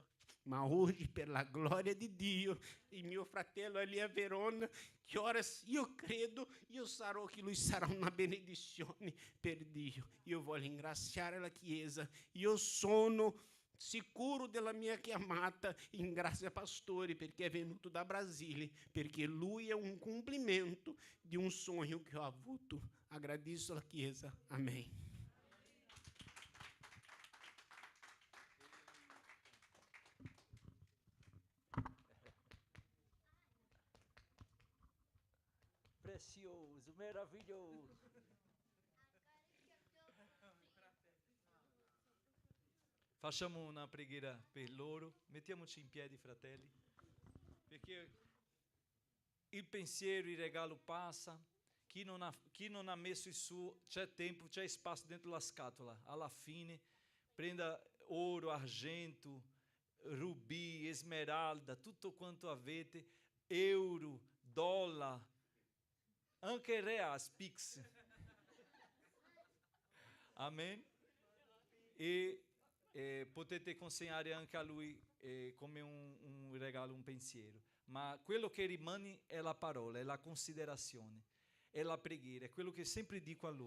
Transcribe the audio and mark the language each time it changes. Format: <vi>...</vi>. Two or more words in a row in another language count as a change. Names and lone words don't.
<it>Ma oggi, per la gloria di Dio, il mio fratello è lì a Verona, che ora io credo, io sarò che lui sarà una benedizione per Dio. Io voglio ringraziare la Chiesa, io sono sicuro della mia chiamata, ringrazio pastori perché è venuto da Brasile, perché lui è un complimento di un sogno che ho avuto. Agradeço la Chiesa, amém. Precioso, meraviglioso. Facciamo una preghiera per loro. Mettiamoci in piedi, fratelli, perché il pensiero, il regalo passa. Chi non ha messo il suo, c'è tempo, c'è spazio dentro la scatola. Alla fine, prenda ouro, argento,</it> <pt>rubi, esmeralda,</pt> <it>tutto quanto avete, euro, dólar, anche reais, pix. Amen? E potete consegnare anche a lui come un regalo, un pensiero. Ma quello che rimane è la parola, è la considerazione, è la preghiera, è quello che sempre dico a loro.</it>